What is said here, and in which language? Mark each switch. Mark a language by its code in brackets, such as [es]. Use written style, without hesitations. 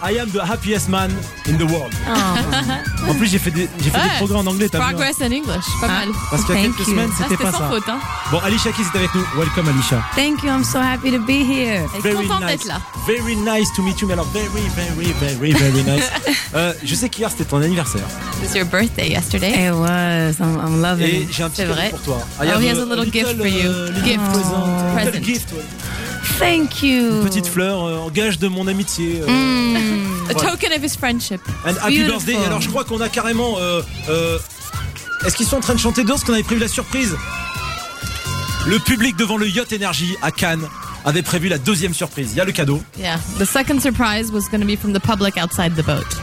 [en] I am the happiest man in the world. Oh. [fr] En plus, j'ai fait des progrès en anglais. T'as [en] progress [fr] vu, hein, [en] in English, [fr] pas mal. Parce qu'il y a quelques semaines, c'était pas sans Faute, hein. Bon, Alicia Keys est avec nous. [en] Welcome, Alicia. Thank you, I'm so happy to be here. Very [fr] content d'être là. [en] Very nice to meet you. [fr] Mais alors, [en] very, very, very, very nice. [fr] Je sais qu'hier, c'était ton anniversaire. [en] It was your birthday yesterday. It was. I'm loving it. [fr] Et j'ai un petit cadeau pour toi. [en] Oh, he has a little gift for you. Gift. Present. Gift. Thank you. [fr] Une petite fleur en gage de mon amitié. Voilà. [en] A token of his friendship. And happy birthday. [fr] Alors je crois qu'on a carrément. Est-ce qu'ils sont en train de chanter dehors? Parce qu'on avait prévu la surprise. Le public devant le Yacht Energy à Cannes avait prévu la deuxième surprise. Il y a le cadeau. [en] Yeah. The second surprise was going to be from the public outside the boat.